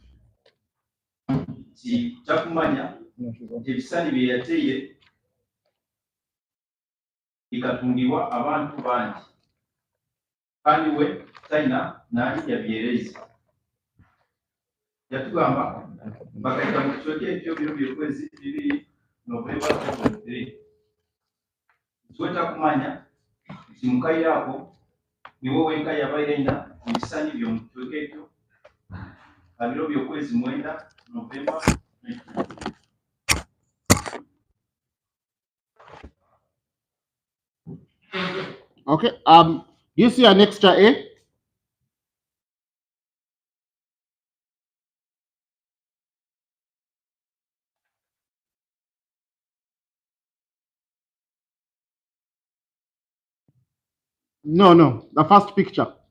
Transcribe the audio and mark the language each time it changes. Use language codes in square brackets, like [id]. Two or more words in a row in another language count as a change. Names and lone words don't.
[ttj] nti takumanya nti ebisani bye yateeye bikatungibwa abantu bangi kandi we talina n'ali yabyereza yatugamba bakayita mu kitweka ekyo biro by'okwezi 2 Novemba 2023 ntiwe takumanya nti mukaire ako niwe wenka yabaire ayina ebisani by'omu kitweka ekyo biro by'okwezi 9 Novemba 2023. [en] Okay, do you see an extra A? No, the first picture.